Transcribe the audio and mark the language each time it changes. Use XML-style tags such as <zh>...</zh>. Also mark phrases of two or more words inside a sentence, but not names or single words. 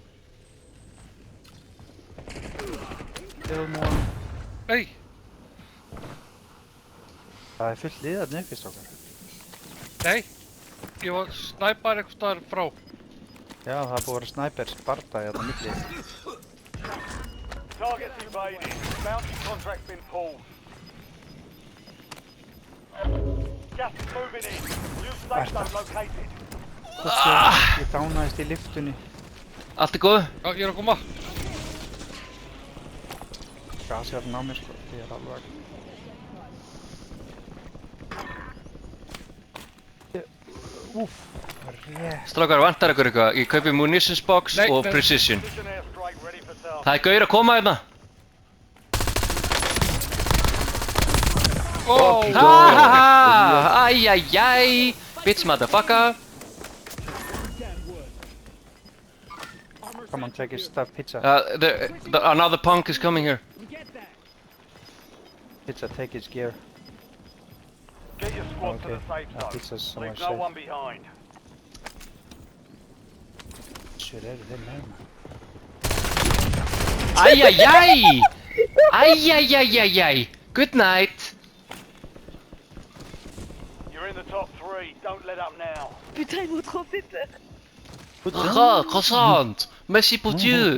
<is>Nei. Það fullt liðarni uppi, strákar. Nei. Ég var snæpar eitthvað staðar frá. Já, það búið að vera snæpers barda hérna milli.</is> <en>Targets invaded. Bounty contract been pulled. Gas is moving in. New safe zone located.</en> <is>Ég dánaðist í liftunni. Allt er góð? Já, ég er að koma. Gasið er á mér, sko. Ég er alveg... Úff, rétt. Strákar, vantar ykkur eitthvað? Ég kaupi</is> <en>munitions box</en> <is>Nei, og nei.</is> <en>precision. Precision airstrike ready for task.</en> <is>Það er gaur að koma hérna. Oh! Hahaha! Æjæjæj!</is> <en>Bitch motherfucker! Come on, take his stuff, pizza. Another punk is coming here. Pizza, take his gear. Get your squad to the Okay. safe zone. Pizza's somewhere Leave no safe. one behind. Shit,</en> <is>er þið með Æjæjæj! Æjæjæjæjæj!</is> <en>Good night! You're in the top 3. Don't let up now.</en> <fr>Putain, ils m'ont trop fait peur. Croissant! Merci pour Dieu!</fr>